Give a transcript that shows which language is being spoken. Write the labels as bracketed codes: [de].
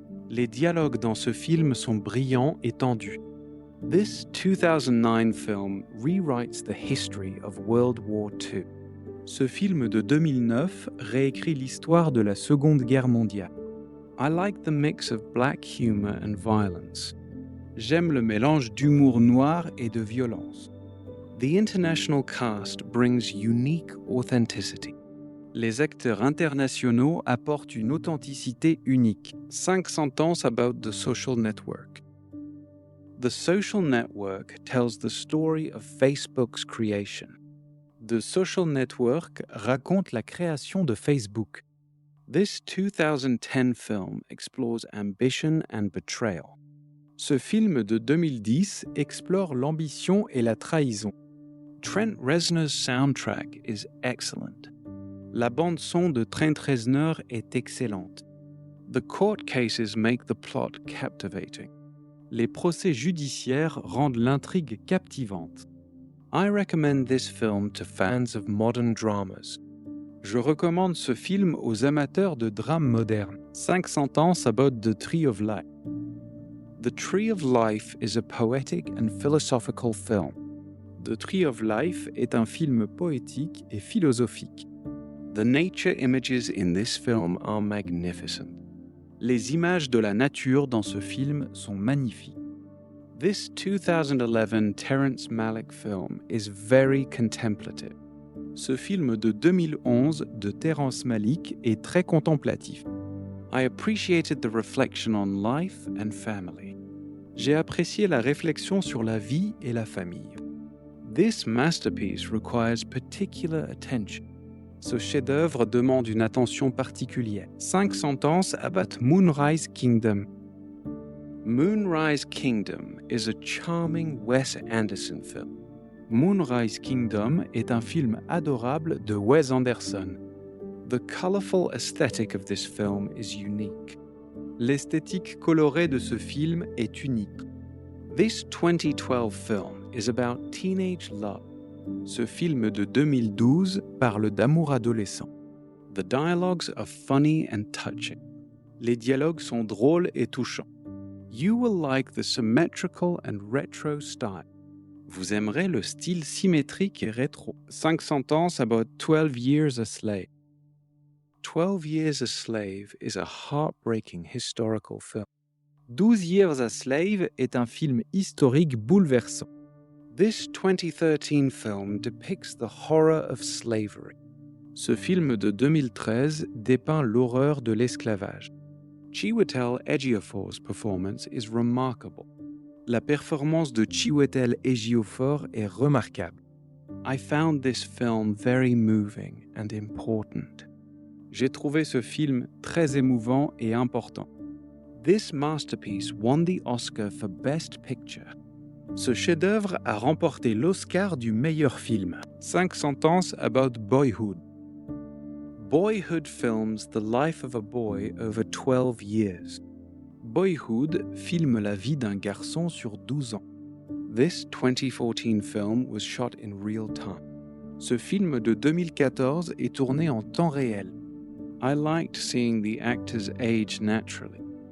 [fr] Les dialogues dans ce film sont brillants et tendus. [en] This 2009 film rewrites the history of World War II. [fr] Ce film de 2009 réécrit l'histoire de la Seconde Guerre mondiale. [en] I like the mix of black humor and violence. [fr] J'aime le mélange d'humour noir et de violence. [en] The international cast brings unique authenticity. [fr] Les acteurs internationaux apportent une authenticité unique. [en] 5 sentences about The Social Network. The Social Network tells the story of Facebook's creation. [fr] The Social Network raconte la création de Facebook. [en] This 2010 film explores ambition and betrayal. [fr] Ce film de 2010 explore l'ambition et la trahison. [en] Trent Reznor's soundtrack is excellent. [fr] La bande-son de Trent Reznor est excellente. [en] The court cases make the plot captivating. [fr] Les procès judiciaires rendent l'intrigue captivante. [en] I recommend this film to fans of modern dramas. [fr] Je recommande ce film aux amateurs de drames modernes. [en] 5 sentences about The Tree of Life. The Tree of Life is a poetic and philosophical film. [fr] The Tree of Life est un film poétique et philosophique. [en] The nature images in this film are magnificent. [fr] Les images de la nature dans ce film sont magnifiques. [en] This 2011 Terrence Malick film is very contemplative. [fr] Ce film de 2011 de Terrence Malick est très contemplatif. [en] I appreciated the reflection on life and family. [fr] J'ai apprécié la réflexion sur la vie et la famille. [en] This masterpiece requires particular attention. [fr] Ce chef-d'œuvre demande une attention particulière. [en] 5 sentences about Moonrise Kingdom. Moonrise Kingdom is a charming Wes Anderson film. [fr] Moonrise Kingdom est un film adorable de Wes Anderson. [en] The colorful aesthetic of this film is unique. [fr] L'esthétique colorée de ce film est unique. [en] This 2012 film is about teenage love. [fr] Ce film de 2012 parle d'amour adolescent. [en] The dialogues are funny and touching. [fr] Les dialogues sont drôles et touchants. [en] You will like the symmetrical and retro style. [fr] Vous aimerez le style symétrique et rétro. [en] 5 sentences about 12 Years a Slave. 12 Years a Slave is a heartbreaking historical film. [fr] 12 Years a Slave est un film historique bouleversant. [en] This 2013 film depicts the horror of slavery. [fr] Ce film de 2013 dépeint l'horreur de l'esclavage. [en] Chiwetel Ejiofor's performance is remarkable. [fr] La performance de Chiwetel Ejiofor est remarquable. [en] I found this film very moving and important. [fr] J'ai trouvé ce film très émouvant et important. [en] This masterpiece won the Oscar for Best Picture. [fr] Ce chef-d'œuvre a remporté l'Oscar du meilleur film. [en] 5 sentences about Boyhood. Boyhood films the life of a boy over 12 years. [fr] Boyhood filme la vie d'un garçon sur 12 ans. [en] This 2014 film was shot in real time. [fr] Ce film de 2014 est tourné en temps réel. [en] I liked seeing the actors age naturally.